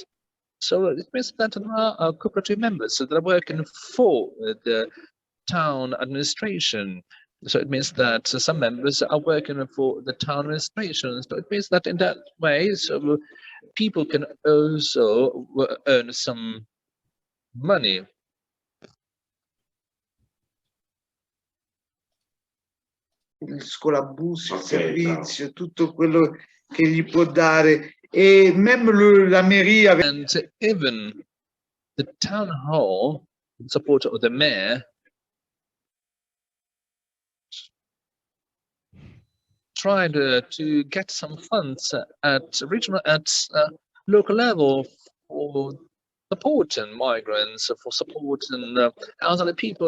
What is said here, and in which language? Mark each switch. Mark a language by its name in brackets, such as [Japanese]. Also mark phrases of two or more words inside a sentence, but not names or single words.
[English] So it means that there are cooperative members that are working for the town administration. So it means that some members are working for the town administration. So it means that in that way, so people can also earn some money. [Italian] Il scolabus, il servizio, tutto quello che gli può dare, e [French] même la mairie. [English] And even the town hall, in support of the mayor, tried to get some funds at regional, local level for supporting migrants, for supporting elderly people.